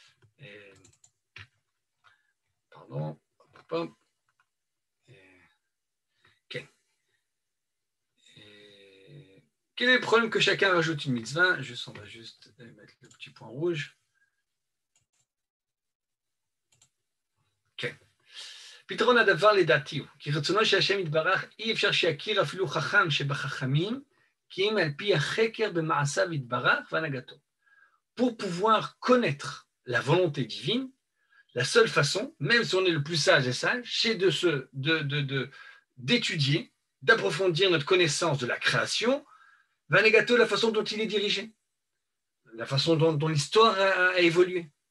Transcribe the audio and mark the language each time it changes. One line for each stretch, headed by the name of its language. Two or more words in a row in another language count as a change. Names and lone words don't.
French: Pardon. Okay. Quel est le problème que chacun rajoute une mitzvah? On va juste mettre le petit point rouge.
Hebrew: פתרון הדבר לדעתי הוא, כי רצונו של השם יתברך, אי אפשר שיכיר אפילו חכם שבחכמים, כי אם על פי החקר במעשיו יתברך והנהגתו.
French: Pour pouvoir connaître la volonté divine, la seule façon, même si on est le plus sage et sage, c'est d'étudier, d'approfondir notre connaissance de la création, Vanegato, la façon dont il est dirigé, la façon dont l'histoire a évolué.